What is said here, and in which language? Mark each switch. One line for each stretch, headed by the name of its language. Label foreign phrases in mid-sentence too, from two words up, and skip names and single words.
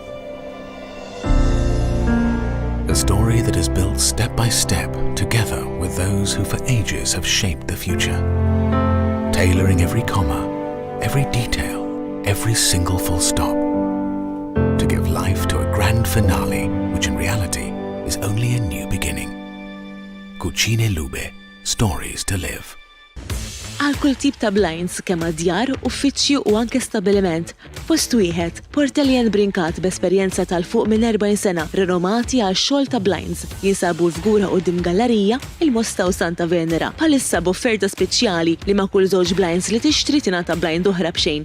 English: A story that is built step by step together with those who for ages have shaped the future. Tailoring every comma, every detail, every single full stop. To give life to a grand finale, which in reality is only a new beginning. Cucine Lube, stories to live.
Maltese: Għal kull tip ta' blinds kemm djar, uffiċċju u anke stabiliment. Post wieħed, Portellian Brinkat b'esperjenza tal-fuq minn 40 sena, renomati għal xogħol ta' blinds. Jinsabu l-fgura quddiem gallerija, il-Mosta u Santa Venera. Bħalissa b'offerta speċjali li ma' kull żewġ blinds li tixtri tingħata blind oħra b'xejn.